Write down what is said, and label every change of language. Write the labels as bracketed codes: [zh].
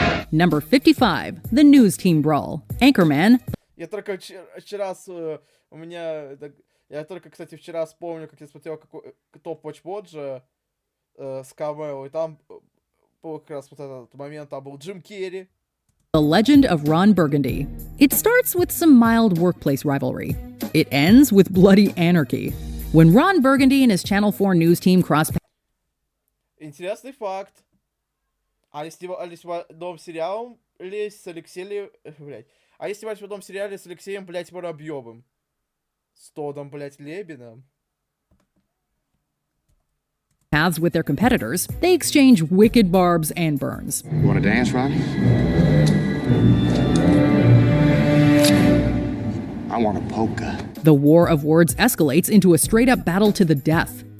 [en] Number 55. The News Team Brawl. Anchorman. [ru] Я только вчера у меня... Я только, кстати, вчера вспомнил, как я смотрел топ Watch Watch с Камео, и там был как раз вот этот момент, там был Джим Керри. [en] The Legend of Ron Burgundy. It starts with some mild workplace rivalry. It ends with bloody anarchy. When Ron Burgundy and his Channel 4 news team cross... [ru] Интересный факт. А если в новом сериале с Алексеем... Блядь. А если в новом сериале с Алексеем, блядь, Воробьевым? С Тодом, блядь, Лебедом? [en] Paths with their competitors, they exchange wicked barbs and burns. You want to dance, Ron? I want a polka. The war of words escalates into a straight-up battle to the death.